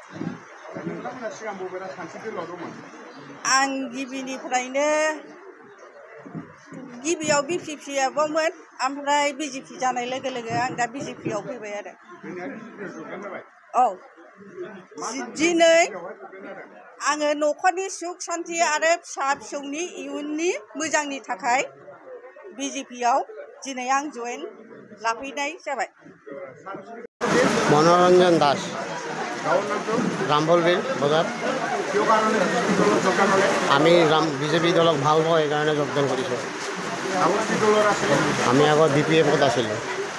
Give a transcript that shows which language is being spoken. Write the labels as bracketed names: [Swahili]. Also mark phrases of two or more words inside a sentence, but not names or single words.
[Bodo] आं गिबियाव बिपिपिआवमोन, ओमफ्राय बिजेपि जानाय लोगो लोगो आं दा बिजेपिआव फैबाय आरो। औ, दिनै आङो न'खरनि सुख सान्ति आरो फिसा फिसौनि इयुननि मोजांनि थाखाय बिजेपिआव दिनै आं जयेन लाफैनाय जाबाय। [Assamese] মনোরঞ্জন দাস, রামফলবিল বজাৰ। আমি বিজেপি দলক ভাল পাওঁ, সেইকাৰণে যোগদান কৰিছোঁ। আমি আগত BPF-ত আছিলোঁ।